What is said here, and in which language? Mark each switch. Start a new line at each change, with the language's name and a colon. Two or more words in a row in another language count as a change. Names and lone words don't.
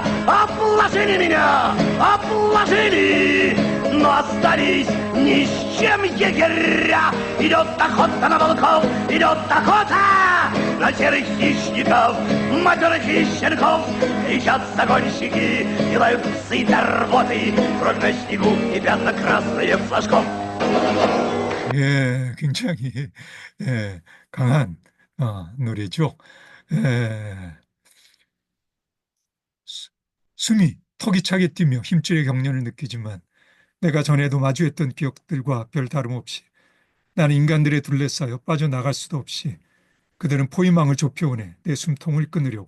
Russian: Обложили меня, обложили, но остались ни с чем егеря. Идет охота на волков, идет охота на серых хищников, матерых и щенков. Кричат загонщики и лают псы торботы, кровь на снегу и пятна красные флажков.
Korean: 예, 굉장히 강한 노래죠. 예, 숨이 턱이 차게 뛰며 힘줄의 경련을 느끼지만 내가 전에도 마주했던 기억들과 별 다름없이 나는 인간들에 둘러싸여 빠져나갈 수도 없이 그들은 포위망을 좁혀오네 내 숨통을 끊으려고.